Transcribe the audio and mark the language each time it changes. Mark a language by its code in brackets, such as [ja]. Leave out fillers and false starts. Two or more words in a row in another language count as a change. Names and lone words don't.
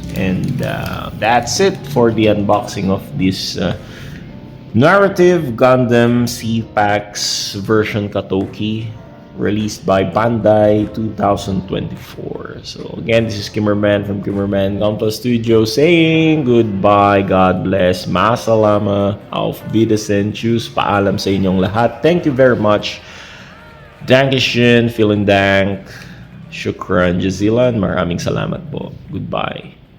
[en] And that's it for the unboxing of this narrative Gundam C-Pax version Katoki, released by Bandai 2024. So again, this is Kimmerman from Kimmerman Gunpla Studio saying goodbye, God bless, [de] masalama, auf Wiedersehen, tschüss, [tl] paalam sa inyong lahat. [en] Thank you very much. [de] Dankeschön, vielen Dank, [ar] شكرا جزيلا, [tl] maraming salamat po. Goodbye.